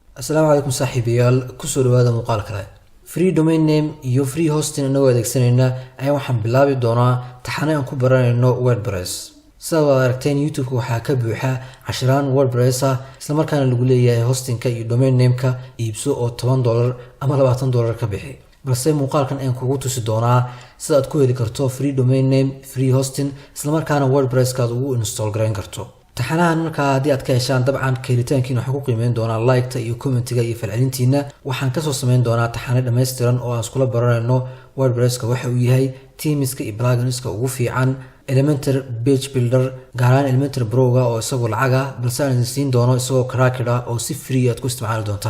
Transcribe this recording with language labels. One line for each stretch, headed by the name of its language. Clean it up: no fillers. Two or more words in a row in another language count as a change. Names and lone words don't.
Arabic: السلام عليكم
Somali: saaxiibayaal kusoo dhawaada muuqaal kale.
English: Free domain name
Somali: iyo
English: free hosting
Somali: anagoo adeegsanayna ayaa waxaan bilaabi doonaa taxane aan ku baranayno WordPress. Sidaad wada aragteen YouTube waxaa ka buuxa casharaan WordPress ah isla markaana lagu leeyahay hostingka iyo
English: domain name-ka
Somali: iibso oo $10 ama $20 ka bixi. balse muuqaalkan aan kugu tusi doonaa sida aad ku heli karto
English: free domain name, free hosting
Somali: isla markaana WordPress-ka ugu install gareyn karto. taxanahan markaa haddii aad ka heshaan dabcan helitaankiina waxaan ku qiimeyn doonaa like-ta iyo commentiga iyo falcelintiina. waxaan kasoo sameyn doonaa taxane dhammaystiran oo aan iskula baranayno WordPress-ka waxa uu yahay themeska iyo pluginska ugu fiican, Elementor
English: page builder
Somali: gaar ahaan Elementor Pro-ga oo isagoo lacag ah balse aan idin siin doono isagoo cracked ah oo si free aad ku isticmaali doontaan.